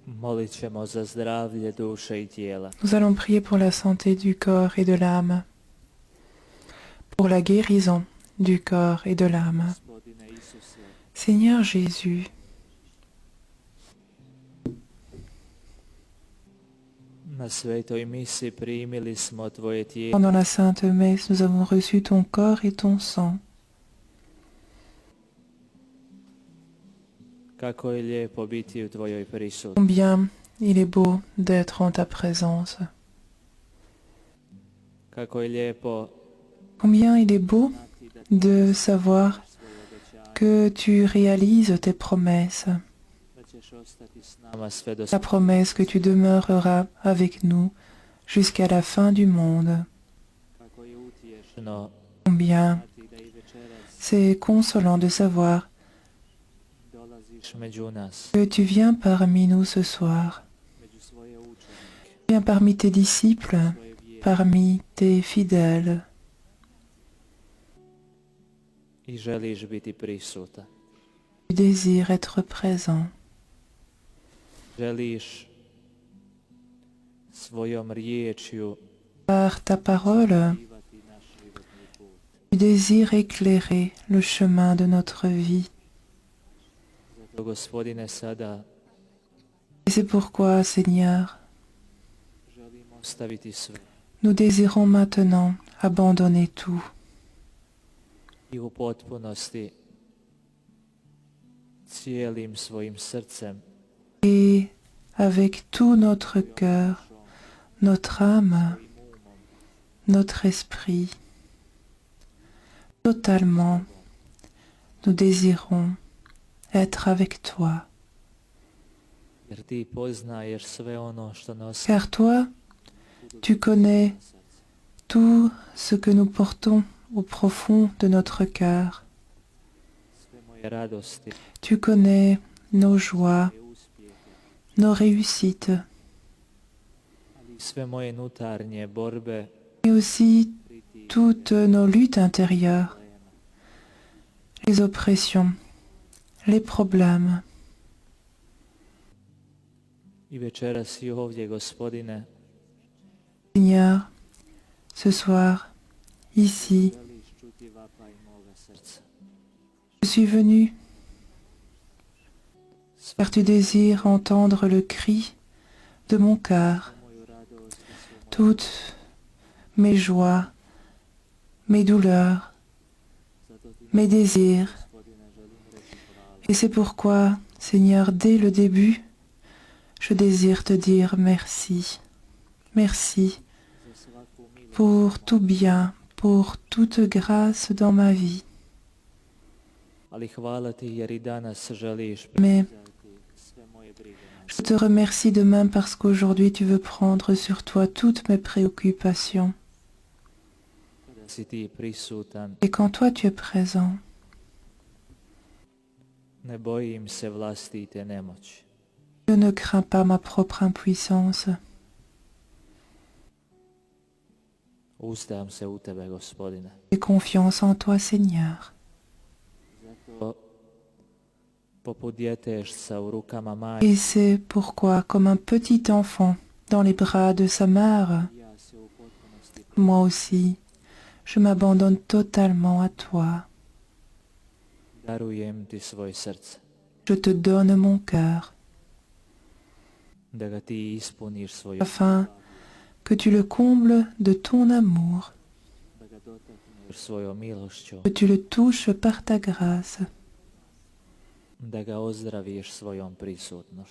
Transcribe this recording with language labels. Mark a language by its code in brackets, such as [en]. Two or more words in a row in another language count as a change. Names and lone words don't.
[hr] Molit ćemo za zdravlje duše i tijela. [fr] Nous allons prier pour la santé du corps et de l'âme, pour la guérison du corps et de l'âme. [hr] Gospodine Isuse, [fr] Seigneur Jésus, [hr] na svetoj misi primili smo Tvoje tijelo [fr] pendant la Sainte Messe, nous avons reçu ton corps et ton sang. [hr] kako je lijepo biti u Tvojoj prisutnosti. [fr] Combien il est beau d'être en ta présence. [hr] Kako je lijepo [fr] Combien il est beau [hr] znati da Ti [fr] de savoir [hr] svoje obećanje, [fr] que tu réalises tes promesses. [hr] da ćeš ostati s nama sve do [fr] La promesse que tu demeureras avec nous jusqu'à la fin du monde. [hr] kako je utješno [fr] Combien [hr] znati da i večeras [fr] c'est consolant de savoir [hr] dolaziš među nas, [fr] que tu viens parmi nous ce soir. [hr] među svoje učenike, [fr] Tu viens parmi tes disciples, [hr] svoje vjerne [fr] parmi tes fidèles. [hr] i želiš biti prisutan. [fr] Tu désires être présent. [hr] Želiš svojom riječju [fr] Par ta parole, [hr] živati naš životni put. [fr] tu désires éclairer le chemin de notre vie. [hr] Zato, Gospodine, sada [fr] Et c'est pourquoi, Seigneur, [hr] želimo ostaviti sve [fr] nous désirons maintenant abandonner tout [hr] i u potpunosti cijelim svojim srcem, [fr] et avec tout notre cœur, notre âme, [hr] svojim umom, [fr] notre esprit, totalement, nous désirons être avec toi. [hr] jer ti poznaješ sve ono što nosi [fr] Car toi, tu connais tout ce que nous portons au profond de notre cœur. [hr] sve moje radosti, [fr] Tu connais nos joies, [hr] moje uspjehe, [fr] nos réussites, [hr] ali i sve moje unutarnje borbe, [fr] mais aussi [hr] pritiske, [fr] toutes nos luttes intérieures, [hr] problema. [fr] les oppressions, les problèmes. [hr] I večeras si ovdje, Gospodine, [fr] Seigneur, ce soir, ici, [hr] želiš čuti vapaj moga srca. [fr] je suis venu car tu désires entendre le cri de mon cœur, [hr] Moju radost i sve moje [fr] toutes mes joies, mes douleurs, [hr] zato ti, [fr] mes désirs. [hr] Gospodine, želim reći hvala. [fr] Et c'est pourquoi, Seigneur, dès le début, je désire te dire merci. Merci [hr] Za svaku milost, [fr] pour tout bien, pour toute grâce dans ma vie. [hr] ali hvala ti jer i danas želiš [fr] Mais [hr] preuzeti sve moje brige na [fr] je te remercie de même parce qu'aujourd'hui tu veux prendre sur toi toutes mes préoccupations. [hr] kada si ti prisutan. [fr] Et quand toi tu es présent, [hr] Ne bojim se vlastite nemoći. [fr] je ne crains pas ma propre impuissance. [hr] Uzdam se u tebe, Gospodine. [fr] J'ai confiance en toi, Seigneur. [hr] Zato poput djetešca u rukama majke, [fr] Et c'est pourquoi, comme un petit enfant dans les bras de sa mère, [hr] ja se u potpunosti [fr] moi aussi, je m'abandonne totalement à toi. [hr] darujem ti svoje srce, [fr] Je te donne mon cœur, [hr] da ga ti ispuniš svojom [fr] afin que tu le combles de ton amour, [hr] da ga dotakneš svojom milošću, [fr] que tu le touches par ta grâce, [hr] da ga ozdraviš svojom [fr] que [hr] prisutnošću.